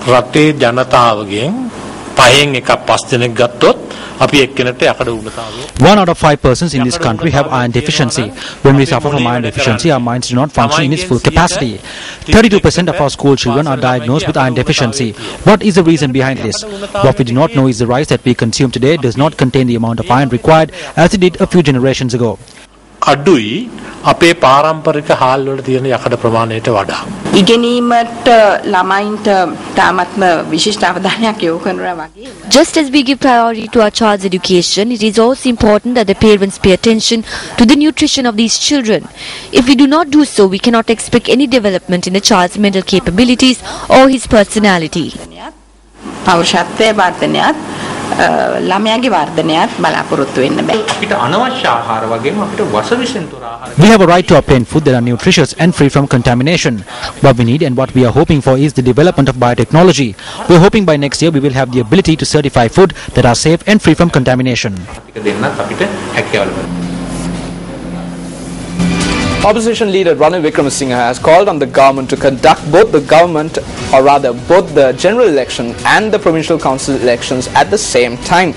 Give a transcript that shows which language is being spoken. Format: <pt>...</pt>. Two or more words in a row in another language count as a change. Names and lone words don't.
<en>One out of 5 persons in this country have iron deficiency. When we suffer from iron deficiency, our minds do not function in its full capacity. 32% of our school children are diagnosed with iron deficiency. What is the reason behind this? What we do not know is the rice that we consume today does not contain the amount of iron required as it did a few generations ago.</en> <si>අඩුයි අපේ පාරම්පරික හාල් වල තියෙන යකඩ ප්‍රමාණයට වඩා. ඉගෙනීමට ළමයින්ට තාමත්ම විශිෂ්ට අවධානයක් යොමු කරනවා වගේ.</si> <en>Just as we give priority to our child's education, it is also important that the parents pay attention to the nutrition of these children. If we do not do so, we cannot expect any development in a child's mental capabilities or his personality.</en> <si>පෞරුෂත්වයේ වර්ධනයත් ළමයාගේ වර්ධනයත් බලාපොරොත්තු වෙන්න බෑ. අපිට අනවශ්‍ය ආහාර වගේම අපිට වසවිසෙන් තොර ආහාර.</si> <en>We have a right to obtain food that are nutritious and free from contamination. What we need and what we are hoping for is the development of biotechnology. We are hoping by next year we will have the ability to certify food that are safe and free from contamination. Opposition leader Ranil Wickremesinghe has called on the government to conduct both the general election and the provincial council elections at the same time.</en>